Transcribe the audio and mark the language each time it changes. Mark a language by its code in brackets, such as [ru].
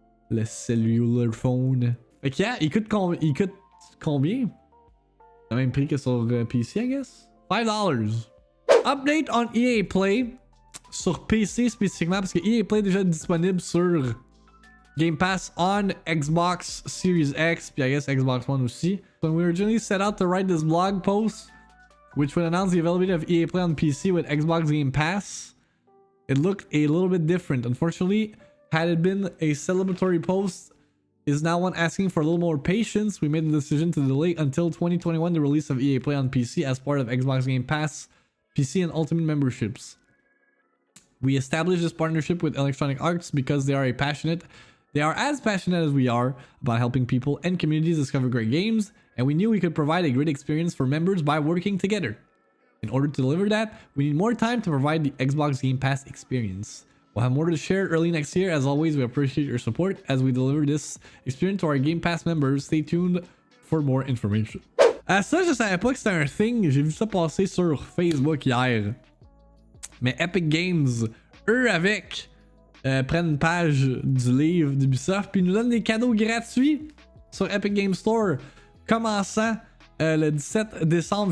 [fr] Le cellular phone. Fait que yeah, il coûte combien? Le même prix que sur PC, [en] I guess? [fr] $5. [en] Update on EA Play. [fr] Sur PC spécifiquement, parce que EA Play est déjà disponible sur Game Pass [en] on Xbox Series X, [fr] puis [en] I guess [fr] Xbox One aussi. [en] When we originally set out to write this blog post, which would announce the availability of EA Play on PC with Xbox Game Pass, it looked a little bit different. Unfortunately, had it been a celebratory post, is now one asking for a little more patience. We made the decision to delay until 2021 the release of EA Play on PC as part of Xbox Game Pass, PC and Ultimate memberships. We established this partnership with Electronic Arts because they are as passionate as we are about helping people and communities discover great games, and we knew we could provide a great experience for members by working together. In order to deliver that, we need more time to provide the Xbox Game Pass experience. We'll have more to share early next year. As always, we appreciate your support as we deliver this experience to our Game Pass members. Stay tuned for more information. [fr] Ça, je savais pas que c'était un thing. J'ai vu ça passer sur Facebook hier. Mais Epic Games, eux prennent une page du livre d'Ubisoft puis nous donnent des cadeaux gratuits sur Epic Games Store, commençant le 17 décembre.